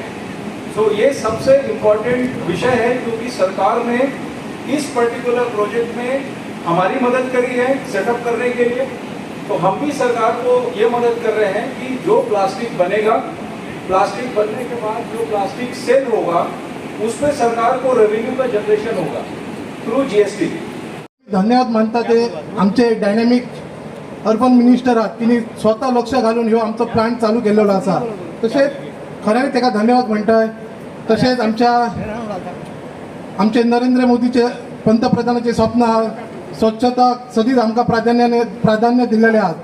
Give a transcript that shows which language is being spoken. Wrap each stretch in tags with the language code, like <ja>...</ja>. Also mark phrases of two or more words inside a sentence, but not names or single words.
<hi>तो ये सबसे इम्पोर्टेंट विषय है, क्योंकि सरकार ने इस</hi> <en>particular project</en> <hi>में हमारी मदद करी है सेटअप करने के लिए। तो हम भी सरकार को ये मदद कर रहे हैं कि जो प्लास्टिक बनेगा, प्लास्टिक बनने के बाद जो</hi> <en>plastic sale</en> <hi>होगा उसमें सरकार को रेवेन्यू का जनरेशन होगा थ्रू GST।</hi> <kok>धन्यवाद मानता ते आमचे</kok> <en>dynamic urban minister</en> <kok>आहात, तिने स्वतः लक्ष घालून ह्यो आमचो प्लांट चालू केलेलो आसा। तशेंच खऱ्यान ताका धन्यवाद म्हणटाय। तशेंच आमचे नरेंद्र मोदीचे पंतप्रधानाचे स्वप्न आहा, स्वच्छता सदींच आमकां प्राधान्य दिलेले आहा।</kok>